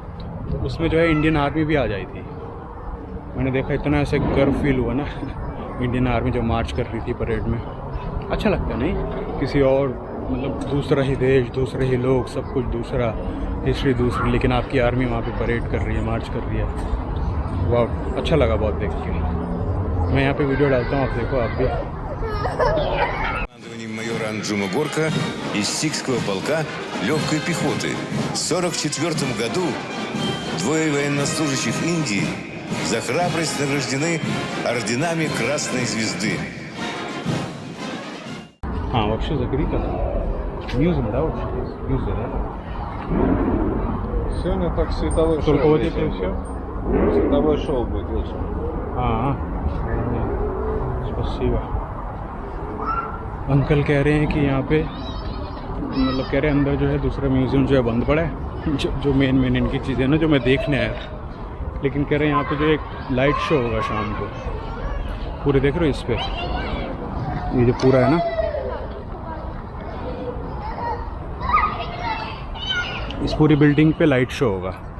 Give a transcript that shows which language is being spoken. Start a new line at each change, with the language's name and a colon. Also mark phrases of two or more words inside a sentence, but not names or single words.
Hindi: तो उसमें जो है
English: Indian army
Hindi: भी आ जाई थी। मैंने देखा इतना ऐसे गर्व फील हुआ ना
English: Indian army
Hindi: जो मार्च कर रही थी परेड में। अच्छा लगता है नहीं, किसी और मतलब दूसरा ही देश, दूसरे ही लोग, सब कुछ दूसरा, हिस्ट्री दूसरी, लेकिन आपकी आर्मी वहाँ पे परेड कर रही है, मार्च कर रही है। वाह, अच्छा लगा बहुत देख के। मैं यहाँ पे वीडियो डालता हूँ, आप देखो आप भी।
Russian: Майора Анджума Горка из Сикского полка легкой пехоты. В 1944 году двое военнослужащих Индии за храбрость награждены орденами Красной Звезды. Вообще закрыто. Ньюзом, да, вообще? Ньюзы, да? Сегодня так световой шоу. Только вот это и все? Световой шоу будет вечером. Спасибо.
Hindi: अंकल कह रहे हैं कि यहाँ पे मतलब कह रहे हैं अंदर जो है दूसरा म्यूज़ियम जो है बंद पड़ा है, जो मेन इनकी चीज़ें ना जो मैं देखने आया था। लेकिन कह रहे हैं यहाँ पे जो एक
English: light show
Hindi: होगा शाम को, पूरे देख रहे हो इस पे, ये जो पूरा है ना, इस पूरी बिल्डिंग पे
English: light show
Hindi: होगा।